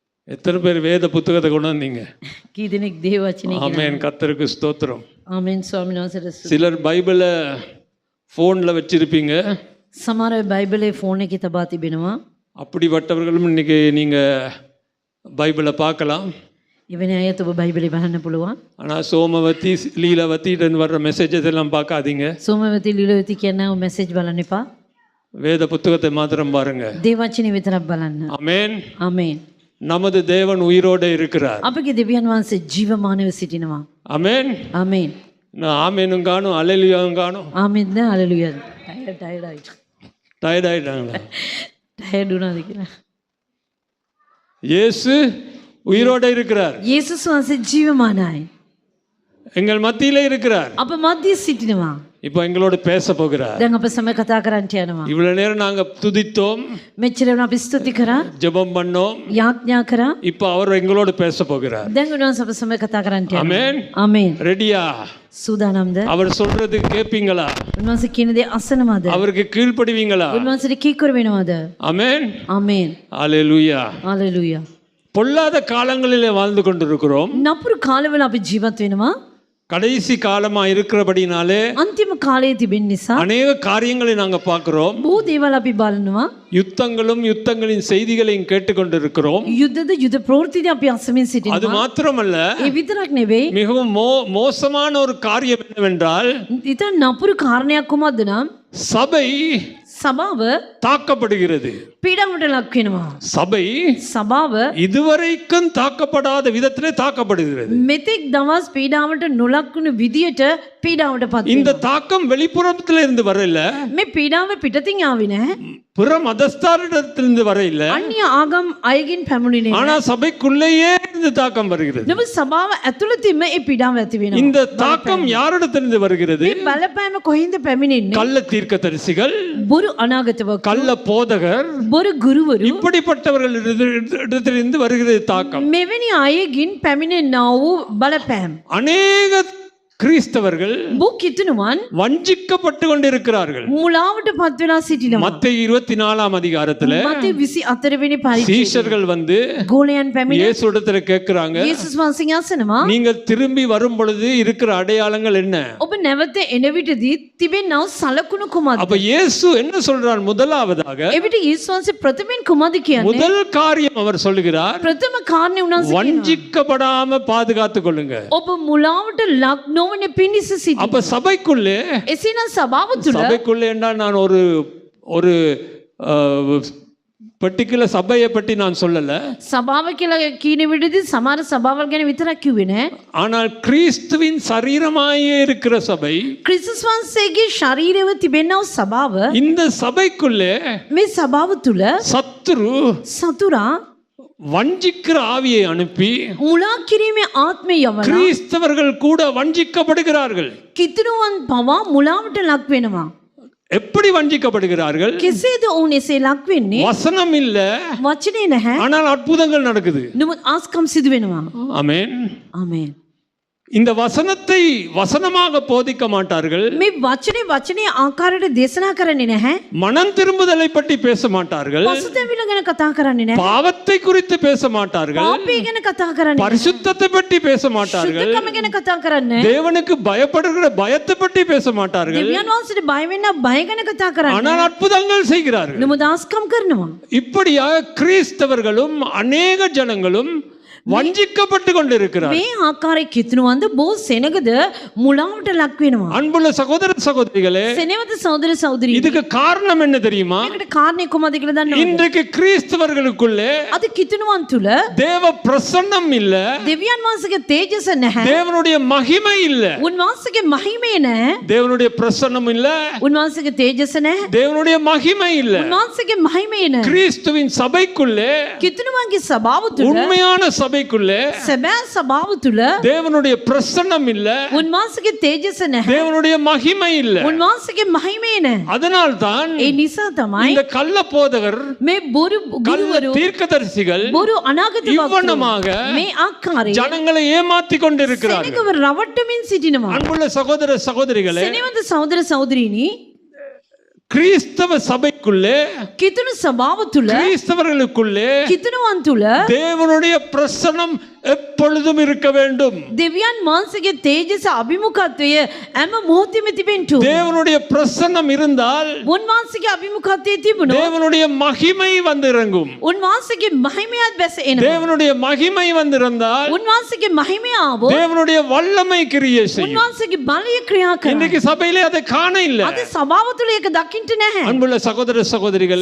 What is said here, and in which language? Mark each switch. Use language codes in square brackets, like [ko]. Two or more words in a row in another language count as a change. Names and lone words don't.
[ta] எத்தனை பேர் வேத புத்தகத்தை கொண்டு வந்தீங்க? [si] කී දෙනෙක් දේව වචනේ [ta] ஆமென். கர்த்தருக்கு ஸ்தோத்திரம். [si] ආමෙන් ස්වාමීන් වහන්සේට [ta] சிலர் பைபிளை ஃபோனில் வச்சிருப்பீங்க. [si] සමහර අය බයිබලේ ෆෝන් එකේ තබා තිබෙනවා. [ta] அப்படிப்பட்டவர்களும் இன்னைக்கு நீங்கள் பைபிளை பார்க்கலாம். [si] එවැනි අයත් ඔබ බයිබලේ බලන්න පුළුවන්. [ta] ஆனால் சோமவதி லீலவதின்னு வர்ற மெசேஜஸ் எல்லாம் பார்க்காதீங்க. [si] සෝමවති ලීලවති කියන මෙසේජ් බලන්න එපා. [ta] வேத புத்தகத்தை மாத்திரம் பாருங்க. [si] දේව වචනේ විතරක් බලන්න. [ta] ஆமென். [si] ආමෙන්. [ta] நமது தேவன் உயிரோடு இருக்கிறார். [si] අපගේ දෙවියන් වහන්සේ ජීවමානව සිටිනවා. [ta] ஆமென். [si] ආමෙන්. [ta] நான் ஆமேனும் காணும் அல்லேலூயாவும் காணும். [si] ආමෙන්. දැන් හalleluya. [ta] டயர்ட் ஆயிட்ட. டயர்ட் ஆயிட்டாங்களா? [si] ටයර්ඩ් වුණාද කියලා. [ta] இயேசு உயிரோடு இருக்கிறார். [si] යේසුස් වහන්සේ ජීවමානයි. [ta] எங்கள் மத்தியிலே இருக்கிறார். [si] අප මැදියේ සිටිනවා. [ta] இப்போ எங்களோடு பேச போகிறார். [si] දැන් අප සමග කතා කරන්නට යනවා. [ta] இவ்வளவு நேரம் நாங்க துதித்தோம், [si] මෙච්චර වෙන අපි ස්තුති කරා, [ta] ஜெபம் பண்ணோம். [si] යාඥා කරා. [ta] இப்போ அவர் எங்களோடு பேச போகிறார். [si] දැන් උන්වහන්සේ අප සමග කතා කරන්නට යනවා. [ta] ஆமென். [si] ආමෙන්. [ta] ரெடியா? [si] සූදානම්ද? [ta] அவர் சொல்றது கேட்பீங்களா? [si] උන්වහන්සේ කියන දේ අසනවද? [ta] அவருக்கு கீழ்ப்படிவீங்களா? [si] උන්වහන්සේට කීකරු වෙනවද? [ta] ஆமென். [si] ආමෙන්. [ta] அல்லேலூயா. [si] හalleluya. [ta] பொல்லாத காலங்களிலே வாழ்ந்து கொண்டிருக்கிறோம். [si] නපුරු කාලවල අපි ජීවත් වෙනවා. [ta] கடைசி காலமா இருக்கிறபடினாலே [si] අන්තිම කාලයේ තිබෙන නිසා [ta] அநேக காரியங்களை நாங்க பார்க்கிறோம். [si] බොහෝ දේවල් අපි බලනවා. [ta] யுத்தங்களும் யுத்தங்களின் செய்திகளையும் கேட்டுக்கொண்டிருக்கிறோம். [si] යුද්ධද යුද්ධ ප්‍රවෘත්තිද අපි අසමින් [ta] அது [si] සිටිනවා. [ta] மாத்திரமல்ல, [si] ඒ විතරක් නෙවෙයි. [ta] மிகவும் மோசமான ஒரு காரியம் என்னவென்றால், [si] ඉතින් නපුරු කාරණයක් කොහොමද නම් [ta] சபை [si] සභාව [ta] தாக்கப்படுகிறது. [si] පීඩාවට ලක් වෙනවා. [ta] சபை [si] සභාව [ta] இதுவரைக்கும் தாக்கப்படாத விதத்திலே தாக்கப்படுகிறது. [si] මෙතෙක් දවස් පීඩාවට නොලක් වුණු විදියට පීඩාවට පත් [ta] இந்த [si] වෙනවා. [ta] தாக்கம் வெளிப்புறத்துல இருந்து வரல, [si] මේ පීඩාව පිටතින් ආවේ නැහැ. [ta] பிற மதஸ்தாரிடத்திலிருந்து வரையில, [si] අන්‍ය ආගම් අයගෙන් පැමුණිනේ. [ta] ஆனா சபைக்குள்ளேயே இருந்து தாக்கம் வருகிறது. [si] නමුත් සභාව ඇතුළතින්ම ඒ පීඩාව ඇති වෙනවා. [ta] இந்த தாக்கம் யாரிடத்திலிருந்து வருகிறது? [si] මේ බලපෑම කොහින්ද පැමිණෙන්නේ? [ta] கள்ள தீர்க்கதரிசிகள், [si] බොරු අනාගතවක, [ta] கள்ள போதகர், [si] බොරු ගුරුවරු, [ta] இப்படிப்பட்டவர்கள் இடத்திலிருந்து வருகிறது தாக்கம். [si] මෙවැනි අයගෙන් පැමිණෙනා වූ බලපෑම්. [ta] அநேக கிறிஸ்தவர்கள் [si] බොහෝ කිතුණුවන් [ta] வஞ்சிக்கப்பட்டு கொண்டிருக்கிறார்கள். [si] මුලාවට පත් වෙලා සිටිනවා. [ta] மத்தேயு 24 அதிகாரத்துல [si] මතේ 24 වෙනි පරිච්ඡේදය. [ta] சீஷர்கள் வந்து [si] ගෝලයන් පැමිණ [ta] இயேசு இடத்துல கேட்கிறாங்க, [si] යේසුස් වහන්සේ අසනවා, [ta] நீங்கள் திரும்பி வரும் பொழுது இருக்கிற அடையாளங்கள் என்ன? [si] ඔබ නැවත එන විටදී තිබෙනව සලකුණු කුමක්ද? [ta] அப்ப இயேசு என்ன சொல்றார்? முதலாவதாக [si] එවිට යේසුස් වහන්සේ ප්‍රථමයෙන් කුමක්ද කියන්නේ? [ta] முதல் காரியம் அவர் சொல்லுகிறார், [si] ප්‍රථම කාරණේ උන්වහන්සේ කියනවා, [ta] வஞ்சிக்கப்படாம பாதுகாத்துக் கொள்ளுங்க. [si] ඔබ මුලාවට ලක් නොවන පිණිස සිටි. [ta] அப்ப சபைக்குள்ளே, [si] එසේනම් සභාව තුළ [ta] சபைக்குள்ளே என்றால் நான் ஒரு பர்டிகுலர் சபையை பற்றி நான் சொல்லல, [si] සභාව කියලා කියන විදිහදී සමහර සභාවල් ගැන විතරක් කිව්වේ නෑ. [ta] ஆனால் கிறிஸ்துவின் சரீரமாயே இருக்கிற சபை, [si] ක්‍රිස්තුස් වහන්සේගේ ශරීරව තිබෙනව සභාව, [ta] இந்த சபைக்குள்ளே [si] මේ සභාව තුළ [ta] சத்துரு [si] සතුරා [ta] வஞ்சிக்கிற ஆவியை அனுப்பி [si] මුලා කිරීමේ ආත්මය යවලා [ta] கிறிஸ்தவர்கள் கூட வஞ்சிக்கப்படுகிறார்கள். [si] කිතුණුවන් පවා මුලාවට ලක් වෙනවා. [ta] எப்படி வஞ்சிக்கப்படுகிறார்கள்? [si] කෙසේද ඔවුන් එසේ ලක් වෙන්නේ? [ta] வசனம் இல்ல, [si] වචනේ නැහැ. [ta] ஆனால் அற்புதங்கள் நடக்குது. [si] නමුත් ආස්කම් සිදු වෙනවා. [ta] ஆமென். [si] ආමේන්. [ta] இந்த வசனத்தை வசனமாக போதிக்க மாட்டார்கள். [si] මේ වචනේ ආකාරයට දේශනා කරන්නේ නැහැ. [ta] மனம் திரும்புதலை பற்றி பேச மாட்டார்கள். [si] පසුතැවිල්ල ගැන කතා කරන්නේ නැහැ. [ta] பாவத்தை குறித்து பேச மாட்டார்கள். [si] පාපය ගැන කතා කරන්නේ නැහැ. [ta] பரிசுத்தத்தை பற்றி பேச மாட்டார்கள். [si] සුද්ධකම ගැන කතා කරන්නේ නැහැ. [ta] தேவனுக்கு பயப்படுகிற பயத்தை பற்றி பேச மாட்டார்கள். [si] දෙවියන් වහන්සේට බය වෙන්න බය ගැන කතා කරන්නේ නැහැ. [ta] ஆனால் அற்புதங்கள் செய்கிறார்கள். [si] නමුත් ආස්කම් කරනවා. [ta] இப்படியாக கிறிஸ்தவர்களும் அநேக ஜனங்களும் வஞ்சிக்கப்பட்டு கொண்டிருக்கிறார். [si] මේ ආකාරයේ කිතුණුවන්ද බොහෝ සෙනගද මුලාවට ලක් වෙනවා. [ta] அன்புள்ள சகோதர சகோதரிகளே, [si] සෙනවද සහෝදර සහෝදරී, [ta] இதுக்கு காரணம் என்ன தெரியுமா? [si] මේකට කාරණේ කොහොමද කියලා දන්නවද? [ta] இன்றைக்கு கிறிஸ்தவர்களுக்குள்ளே [si] අද කිතුණුවන් තුල [ta] தேவ பிரசன்னம் இல்ல, [si] දෙවියන් වහන්සේගේ තේජස නැහැ. [ta] தேவனுடைய மகிமை இல்ல. [si] උන්වහන්සේගේ මහිමය නැහැ. [ta] தேவனுடைய பிரசன்னம் இல்ல, [si] උන්වහන්සේගේ තේජස නැහැ. [ta] தேவனுடைய மகிமை இல்ல. [si] උන්වහන්සේගේ මහිමය නැහැ. [ta] கிறிஸ்துவின் சபைக்குள்ளே, [si] කිතුණුවන්ගේ සභාව තුල, [ta] உண்மையான சபைக்குள்ளே [si] සැබෑ සභාව තුල [ta] தேவனுடைய பிரசன்னம் இல்ல, [si] උන්වහන්සේගේ තේජස නැහැ. [ta] தேவனுடைய மகிமை இல்ல. [si] උන්වහන්සේගේ මහිමය නැහැ. [ta] அதனால் தான் [si] ඒ නිසා තමයි [ta] இந்த கள்ள போதகர், [si] මේ බොරු [ta] கள்ள [si] ගුරුවරු, [ta] தீர்க்கதரிசிகள் [si] බොරු අනාගත [ta] இவ்வனமாக [si] වක්තරු මේ ආකාරයේ [ta] ஜனங்களை ஏமாத்தி கொண்டிருக்கிறார்கள். [si] සෙනගව රවට්ටමින් සිටිනවා. [ta] அன்புள்ள சகோதர சகோதரிகளே, [si] සෙනවද සහෝදර සහෝදරීනි, [ta] கிறிஸ்தவ சபைக்குள்ளே [si] කිතුණු සභාව තුළ [ta] கிறிஸ்தவர்களுக்குள்ளே [si] කිතුණුවන් තුළ [ta] தேவனுடைய பிரசன்னம் எப்பொழுதும் இருக்க வேண்டும். [si] දෙවියන් වහන්සේගේ තේජස අභිමුඛත්වය හැම මොහොතෙම තිබෙන්න ඕන. [ta] தேவனுடைய பிரசன்னம் இருந்தால் [si] උන්වහන්සේගේ අභිමුඛත්වයේ තිබුණොත් [ta] தேவனுடைய மகிமை வந்து இறங்கும். [si] උන්වහන්සේගේ මහිමයත් බැස එනවා. [ta] தேவனுடைய மகிமை வந்திருந்தால் [si] උන්වහන්සේගේ මහිමය ආවොත් [ta] தேவனுடைய வல்லமை கிரியை செய்யும். [si] උන්වහන්සේගේ බලය ක්‍රියා කරනවා. [ta] இன்னைக்கு சபையிலே அதை காண இல்ல. [si] අද සභාව තුළ ඒක දකින්න නැහැ. [ta] அன்புள்ள சகோதர சகோதரிகளே,